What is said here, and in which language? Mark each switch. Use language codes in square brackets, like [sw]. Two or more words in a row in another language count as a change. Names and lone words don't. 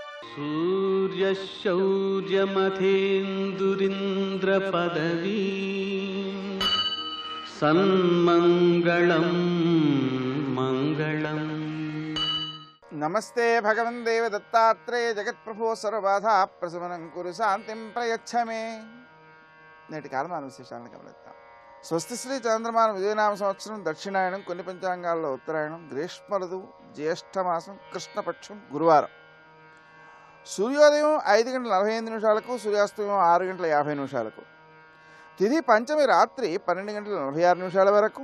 [sa] सूर्यशौर्यमथेन्दुरिन्द्रपदवी सन्मङ्गलं मङ्गलम्। नमस्ते भगवन् देव दत्तात्रेय जगत्प्रभो सर्वबाधा प्रशमनं कुरु शांतिं प्रयच्छ मे। [te] నేటి కాలమాన విశేషాలను గమనిద్దాం. స్వస్తి శ్రీ చంద్రమాన విజయనామ సంవత్సరం దక్షిణాయనం, కొన్ని పంచాంగాల్లో ఉత్తరాయణం, గ్రీష్మ ఋతువు, జ్యేష్ఠమాసం, కృష్ణపక్షం, గురువారం. సూర్యోదయం 5:45 సూర్యాస్తమయం 6:50 తిథి పంచమి రాత్రి 12:46 వరకు.